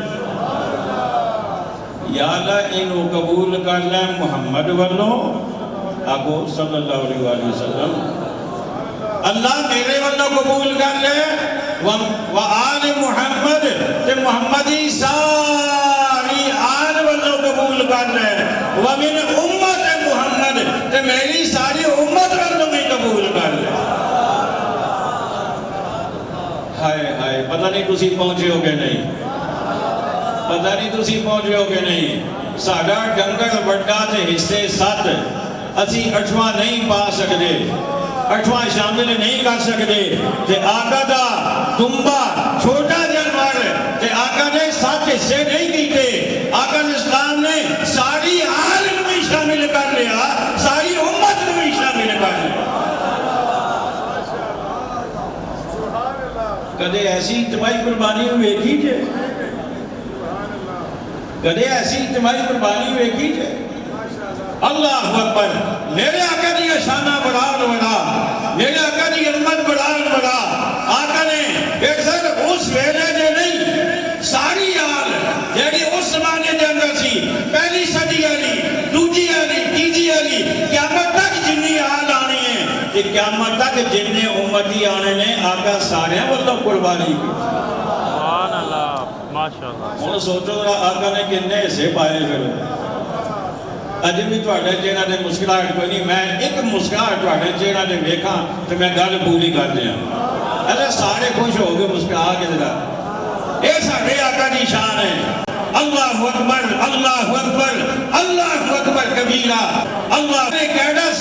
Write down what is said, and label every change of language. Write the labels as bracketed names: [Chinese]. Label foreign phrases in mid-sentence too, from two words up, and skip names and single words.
[Punjabi] یا اللہ انہوں قبول کر لیں محمد والوں، آگو [Arabic] صلی اللہ علیہ وسلم، [Punjabi] اللہ میرے والوں قبول کر لیں، وآل محمد تے محمدی ساری آل والوں قبول کر لیں، [Arabic] ومن امت محمد [Punjabi] تے میری ساری امت والوں بھی قبول کر لیں۔ ہائے ہائے، پتہ نہیں تسی پہنچے ہو گے نہیں، پتہ نہیں تسی پہنچے ہو گے نہیں۔ ساڑھا ڈنگر وڈا تے حصے 7 اسی 8واں نہیں پا سکتے، 8واں شامل نہیں کر سکتے، تے آقا دا دمبا چھوٹا جانور تے آقا نے 7 حصے نہیں کیتے، آقا [Arabic] علیہ السلام [Punjabi] نے ساری عالم میں شامل کر لیا، ساری امت میں شامل کر لیا۔ کدے ایسی اجتماعی قربانی ویکھی جے، کدے ایسی اجتماعی قربانی ویکھی جے۔ [Arabic] اللہ اکبر۔ [Punjabi] میرے آقا دی شانہ بڑھان بڑھا، میرے آقا دی امت بڑھان بڑھا، آقا نے ایک سر اس ویلے دے نہیں ساری آل جیڑی اس زمانے دے اندر سی، پہلی صدی علی، دوجی علی، تیجی علی، قیامت تک جنی آل آنی ہے، کہ قیامت تک جننے امتی آنے نے آقا سارے واللہ قربانی کی۔ [Arabic] سبحان اللہ، ماشاءاللہ۔ [Punjabi] انہوں سوچو ذرا آقا نے کنے حصے پائے پھر۔ اج بھی تواڈے چہرے تے مسکراہٹ کوئی نہیں، میں ایک مسکراہٹ تواڈے چہرے تے ویکھاں تے میں گل پوری کر دیاں۔ اچھا سارے خوش ہو گئے مسکرا کے ذرا۔ اے ساڈے آقا دی شان ہے۔ [Arabic] اللہ اکبر، اللہ اکبر، اللہ اکبر کبیرہ۔ [Punjabi] اللہ نے کہہ